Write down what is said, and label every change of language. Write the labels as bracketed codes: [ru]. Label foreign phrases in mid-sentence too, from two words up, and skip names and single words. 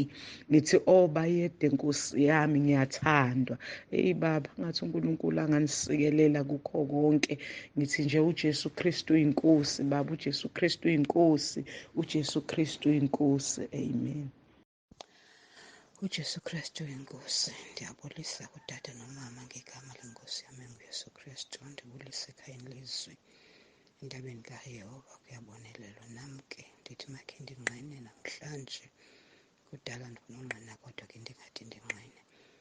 [zu] Ngithi bayede Nkosi yami, ngiyathandwa. Baba, ngathi uNkulunkulu anganisikelela kukho konke. Ngithi nje uJesu Kristu inkosi Baba, uJesu Kristu inkosi, uJesu Kristu inkosi. Amen. uJesu Kristu inkosi. [xh] Ndiyabulisa kudade nomama ngegama lenkosi yami uJesu Kristu. Ndibulisa ekhayeni lezwi endabeni kaYehova. Kuyabonelelwa. Nami ke ndithi makhe ndinqine namhlanje. Kudala ndifuna unqina kodwa ke ndingathi ndinqine.